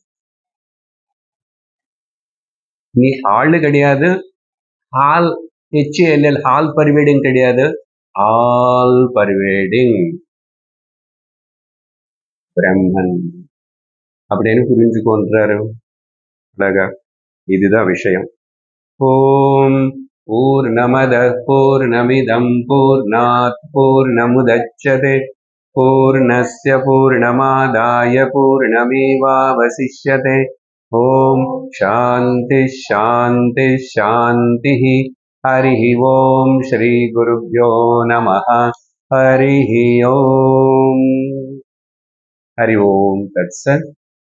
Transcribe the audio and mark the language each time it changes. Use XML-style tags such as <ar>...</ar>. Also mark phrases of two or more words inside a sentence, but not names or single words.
<ta>நீ ஆளு கிடையாது,</ta> <en>hall HALL hall pervading</en> <ta>கிடையாது,</ta> <en>all pervading</en> <ta>பிரம்மன் அப்படின்னு புரிஞ்சுக்கொன்றாரு. அழகா, இதுதான் விஷயம்.</ta> <sa>ॐ पूर्णमदः पूर्णमिदं पूर्णात् पूर्णमुदच्यते पूर्णस्य पूर्णमादाय पूर्णमेवावशिष्यते. ॐ शान्तिः शान्तिः शान्तिः. हरिः ॐ श्री गुरुभ्यो नमः. हरिः ॐ। हरि ॐ तत्सत्.</sa>